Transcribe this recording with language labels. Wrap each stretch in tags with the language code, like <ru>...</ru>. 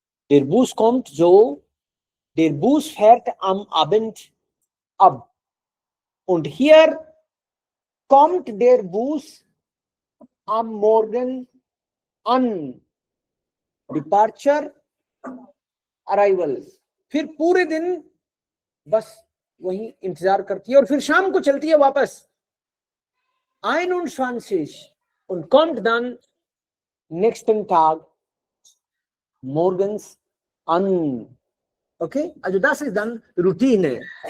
<de>Der Bus kommt so, der Bus fährt am Abend ab. Und hier kommt der Bus am Morgen an.</de> <en>Departure, arrival.</en> <hi>फिर पूरे दिन बस वही इंतजार करती है और फिर शाम को चलती है वापस.</hi> <de>21 und kommt dann nächsten Tag morgens an. Okay? Also das ist dann Routine.</de>